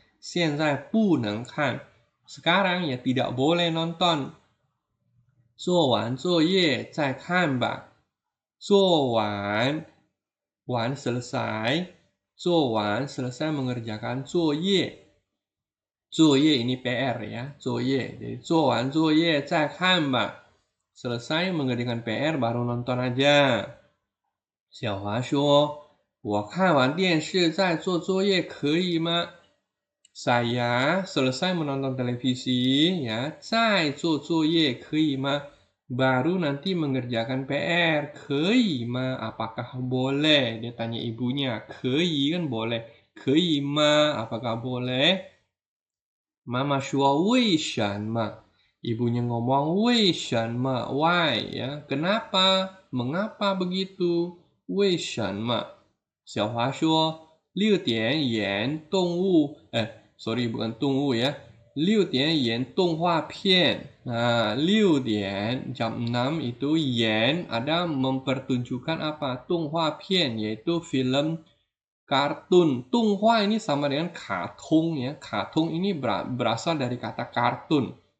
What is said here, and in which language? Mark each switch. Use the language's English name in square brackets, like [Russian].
[Chinese] 现在不能看. [Indonesian] Sekarang ya tidak boleh nonton. [Chinese] 做完作业再看吧.做完 selesai. [Indonesian] 做完 selesai mengerjakan 作业. 作业 ini PR ya, 作业. Jadi [Chinese] 做完作业再看吧. [Indonesian] Selesai mengerjakan PR baru nonton aja. [Chinese] 小华说，我看完电视再做作业可以吗? [Indonesian] Saya selesai menonton televisi ya, [Chinese] 再做作业可以吗? [Indonesian] Baru nanti mengerjakan PR. 可以吗? Apakah boleh? Dia tanya ibunya. 可以 kan boleh. 可以吗?Apakah boleh? Mama [Chinese] 说为什么? [Indonesian] Ibunya ngomong 为什么? Why ya? Kenapa? Mengapa begitu? [Chinese] 为什么? 小华说6点演动物 sorry bukan 动物ya. 6点演动画片. [Indonesian] Nah, 6点jam 6 itu yen ada mempertunjukkan apa? 动画片 yaitu film kartun. 动画 ini sama dengan kartun ya. Kartun ini berasal dari kata kartun.